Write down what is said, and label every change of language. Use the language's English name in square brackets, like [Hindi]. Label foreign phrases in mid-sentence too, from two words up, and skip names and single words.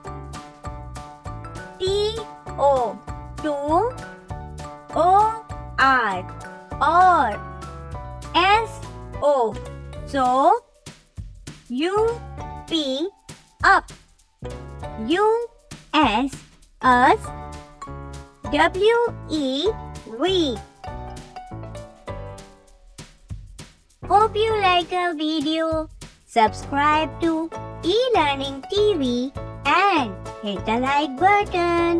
[English] T-O, to. O-R, or. S-O, so. U-P, up. U-S, us. W-E, we. Hope you like our video. Subscribe to eLearning TV and hit the like button.